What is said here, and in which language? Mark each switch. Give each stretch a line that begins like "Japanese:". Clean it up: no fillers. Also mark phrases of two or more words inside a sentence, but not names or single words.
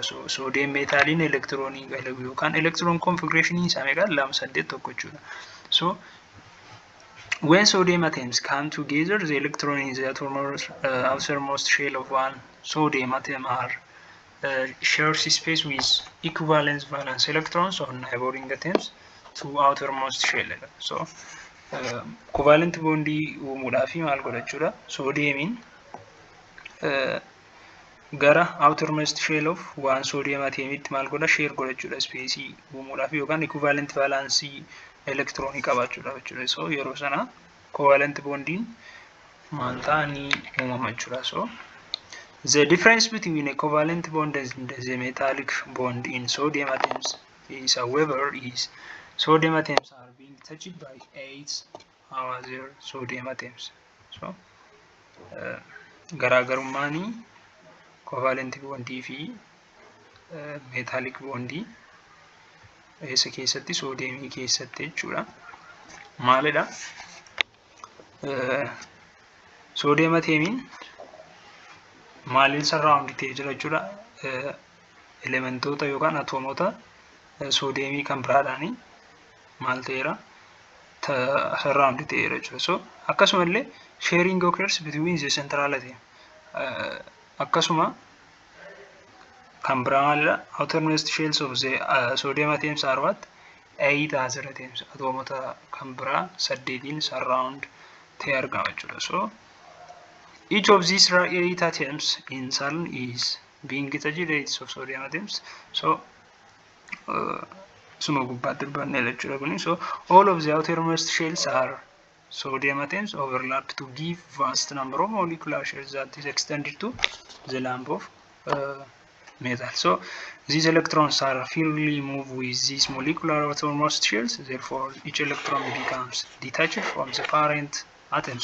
Oromo: So sodium metalin electroni galabu yookaan
English: electron configuration
Oromo: isaa meeqa 281 jechuudha.
English: So when sodium atoms come together, the electron in the outermost shell of one sodium atom are shares space with equivalent valence electrons on neighboring atoms to outermost shell.
Oromo: So
English: covalent bondii
Oromo: uumuudhaaf maal godhachuudha? Sodiumin gara
English: outermost shell of one sodium atomitti
Oromo: maal godha? Share godhachuudha space uumuudhaaf yookaan
English: equivalent valence electroni
Oromo: qabaachuudha jechuudha. So yeroo sana
English: covalent bonding
Oromo: maal ta'anii uumama jechuudha.
English: So the difference between a covalent bond and the metallic bond in sodium atoms is, however, is sodium atoms are being touched by 8 other sodium atoms.
Oromo: So garaagarummaani
English: covalent bondii
Oromo: fi
English: metallic bondii
Oromo: eessa keessatti? Sodiumii keessatti jechuudha. Maalidha? Sodium atomiin maaliin surround ta'ee jira jechuudha? Elementoota yookaan atomota sodiumii kan biraadhaani maal ta'eera? Surround ta'eera jechuudha.
English: So akkasumallee sharing occurs between the central atom.
Oromo: Akkasuma kan biraa maalidha?
English: Outermost shells of the sodium atoms are what? 8 other atoms.
Oromo: Atomota kan biraa 8 surround ta'ee argama jechuudha.
English: So each of these 8 atoms in turn is being touched of sodium atoms.
Oromo: So suma gubbaatti dubbanne jechuudha kuni.
English: So all of the outermost shells are sodium atoms overlap to give vast number of molecular shells that is extended to the lump of metal. So these electrons are freely moved with these molecular outermost shells. Therefore, each electron becomes detached from the parent atom.